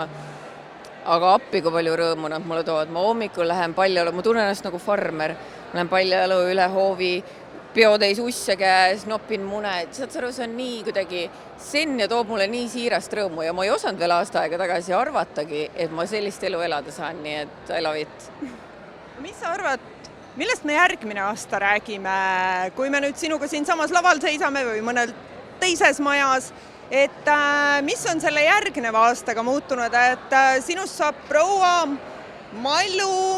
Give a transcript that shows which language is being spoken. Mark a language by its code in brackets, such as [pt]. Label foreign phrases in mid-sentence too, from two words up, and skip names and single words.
[et] Aga appi, kui palju rõõmu nad mulle toovad. Ma hommikul lähen paljajalu, ma tunnen ennast nagu farmer. Ma lähen paljajalu üle hoovi, peotäis usse käes, nopin mune. Saad sa aru, see on nii kuidagi sen ja toob mulle nii siirast rõõmu ja ma ei osanud veel aasta aega tagasi arvatagi, et ma sellist elu elada saan, nii et [en] I love it. [et] Mis sa arvad, millest me järgmine aasta räägime, kui me nüüd sinuga siin samas laval seisame või mõnel teises majas, et mis on selle järgneva aastaga muutunud, et sinust saab proua Mallu